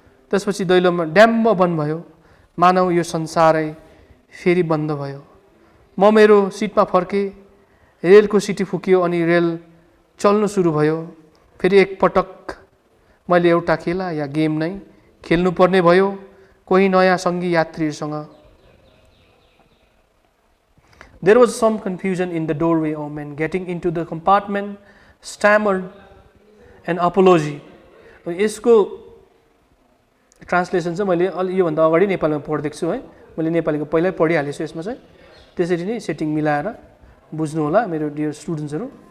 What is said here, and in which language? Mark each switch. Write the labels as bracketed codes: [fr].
[ne] त्यसपछि दैलोमा ड्याम्म बन्द भयो, मानव यो संसारै फेरि बन्द भयो। म मेरो सिटमा फर्केँ। रेलको सिटी फुक्यो अनि रेल चल्नु सुरु भयो। फेरि एकपटक मैले एउटा खेला या गेम नै खेल्नुपर्ने भयो, कोही नयाँ सङ्गी यात्रीहरूसँग। [en] There was some confusion in the doorway. A man getting into the compartment stammered an apology. [ne] यसको ट्रान्सलेसन चाहिँ मैले योभन्दा अगाडि नेपालीमा पढिदिएको छु है। मैले नेपालीको पहिल्यै पढिहालेको छु। यसमा चाहिँ त्यसरी नै सेटिङ मिलाएर बुझ्नु होला मेरो डियर स्टुडेन्ट्सहरू।